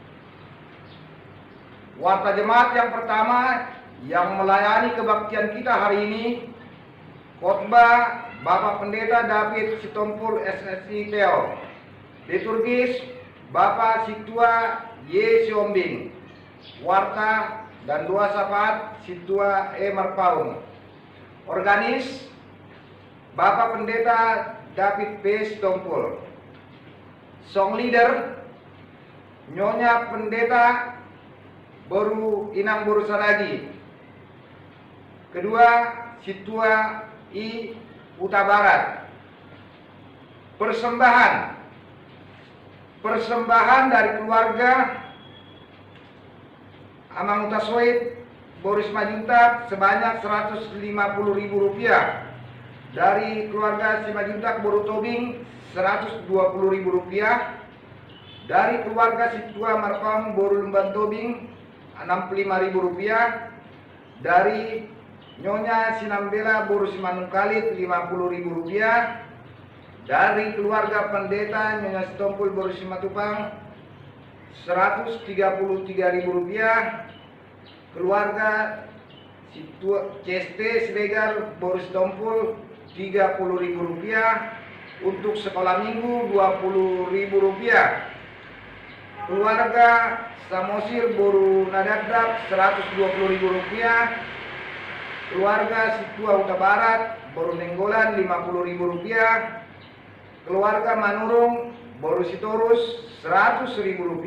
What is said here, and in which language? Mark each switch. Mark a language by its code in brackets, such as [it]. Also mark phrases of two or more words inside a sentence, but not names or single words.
[id] Warta jemaat yang pertama yang melayani kebaktian kita hari ini, khotbah Bapak Pendeta David Sitompul SSI Teo. Liturgis Bapak Situa Y. Siombing. Warta dan doa syafaat Situa E. Marpaung. Organis Bapak Pendeta David P. Sitompul. [en] Song leader [id] Nyonya Pendeta Boru Inang Boru Saragi. Kedua Situa I. Huta Barat. Persembahan dari keluarga Amang Utasoid Boris Majuntak sebanyak Rp150.000. Dari keluarga Simajuntak Boru Tobing Rp120.000. Dari keluarga Situa Marpaung Boru Lemban Tobing Rp65.000. Dari Nyonya Sinambela Boru Simanung Kalit Rp50.000. Dari keluarga pendeta Nyonya Sitompul Boru Simatupang Rp133.000. Keluarga Situa Ceste Siregar Boru Sitompul Rp30.000. Untuk sekolah minggu Rp20.000. Keluarga Samosir Boru Nadadap Rp120.000. Keluarga Situa Huta Barat Boru Nenggolan Rp50.000. Keluarga Manurung Boru Sitorus Rp100.000.